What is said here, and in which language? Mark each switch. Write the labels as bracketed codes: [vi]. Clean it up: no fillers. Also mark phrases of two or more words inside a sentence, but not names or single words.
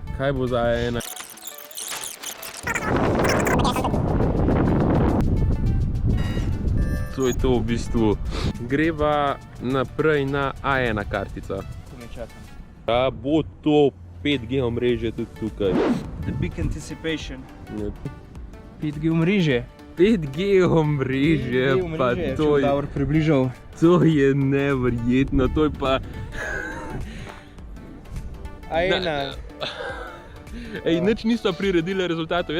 [sl] kaj bo za A1. To je to v bistvu. Greva naprej na A1 kartica. To me čakam. Da bo to 5G omrežje tudi tukaj. [en] The big anticipation. [sl] Ja. 5G omrežje. 5G omrežje, pa to je neverjetno, to je pa... A1. Ej, nič niso priredili rezultatov.